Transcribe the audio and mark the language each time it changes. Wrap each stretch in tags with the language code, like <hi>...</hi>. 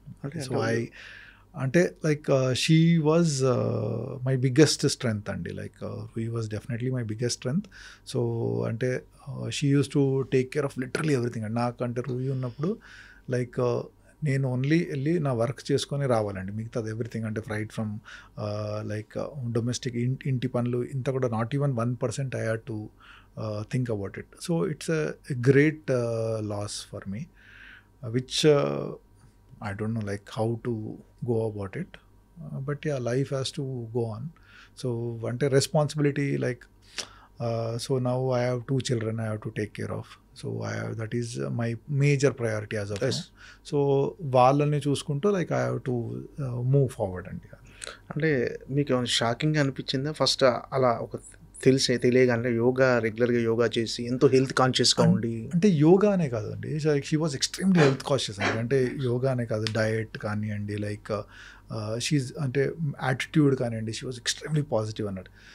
<en>Okay, so అంటే like she was my biggest strength అండి. లైక్ he was definitely my biggest strength. So అంటే she used to take care of literally everything అండి.</en> <te>నాకంటే రూహి ఉన్నప్పుడు like నేను only వెళ్ళి నా వర్క్ చేసుకొని రావాలండి. మిగతాది</te> <en>everything అంటే fright from like domestic</en> <te>ఇంటి పనులు ఇంత కూడా</te> <en>Not even 1% I had to think about it. So it's a great loss for me, which I don't know like how to go about it. But yeah, life has to go on. So one responsibility like so now I have 2 children I have to take care of. So that is my major priority as of now. So</en> <te>వాళ్ళని చూసుకుంటూ</te> <en>like I have to move forward అండి.</en> <te>అంటే మీకు ఏమైనా shocking అనిపించిందా first అలా ఒక తెలియగానే యోగా రెగ్యులర్గా యోగా చేసి ఎంతో హెల్త్ కాన్షియస్గా ఉండి? అంటే యోగా అనే కాదండి,</te> <en>she was extremely health conscious</en> <te>అండి. అంటే యోగా అనే కాదు, డయట్ కానివ్వండి, లైక్ షీజ్ అంటే యాటిట్యూడ్ కానివ్వండి,</te> <en>she was extremely positive</en> <te>అన్నట్టు.</te>